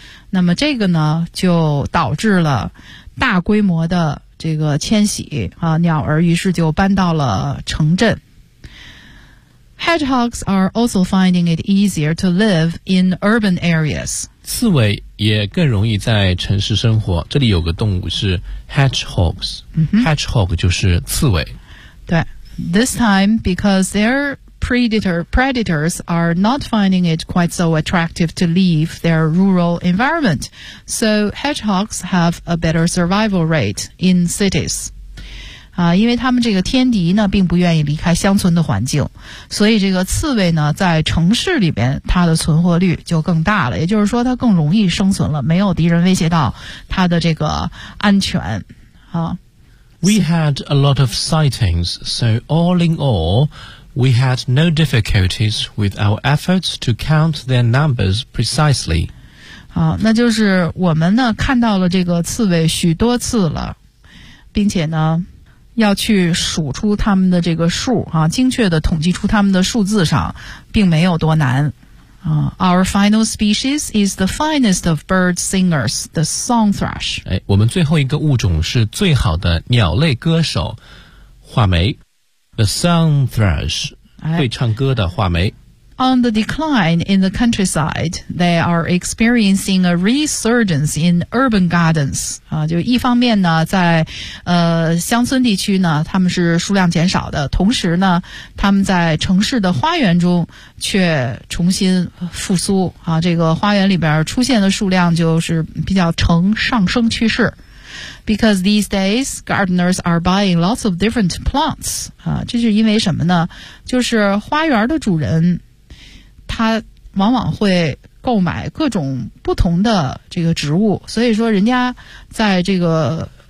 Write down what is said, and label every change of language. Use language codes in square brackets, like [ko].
[zh] 那么这个呢，就导致了大规模的这个迁徙啊，鸟儿于是就搬到了城镇。 [en] Hedgehogs are also finding it easier to live in urban areas. [zh] 刺猬也更容易在城市生活。这里有个动物是 hedgehogs，、hedgehog 就是刺猬。 [en] 对 ，this time because they're Predators are not finding it quite so attractive to leave their rural environment, so hedgehogs have a better survival rate in cities. [zh] 啊，因为他们这个天敌呢，并不愿意离开乡村的环境，所以这个刺猬呢，在城市里边，它的存活率就更大了，也就是说，它更容易生存了，没有敌人威胁到它的这个安全，啊。 [en] We had a lot of sightings, so all in all,We had no difficulties with our efforts to count their numbers precisely. [zh] 好，那就是我们呢看到了这个刺猬许多次了，并且呢要去数出他们的这个数啊，精确的统计出他们的数字上，并没有多难。 [en] 啊 ，Our final species is the finest of bird singers, the song thrush. [zh] 哎，我们最后一个物种是最好的鸟类歌手，画眉。 The song thrush, 会唱歌的画眉。 [en] On the decline in the countryside, they are experiencing a resurgence in urban gardens. [zh] 啊，就一方面呢，在乡村地区呢，他们是数量减少的，同时呢，他们在城市的花园中却重新复苏。啊，这个花园里边出现的数量就是比较呈上升趋势。 [en] Because these days, gardeners are buying lots of different plants. [zh] 啊，这是因为什么呢？就是花园的主人，他往往会购买各种不同的这个植物。所以说，人家在这个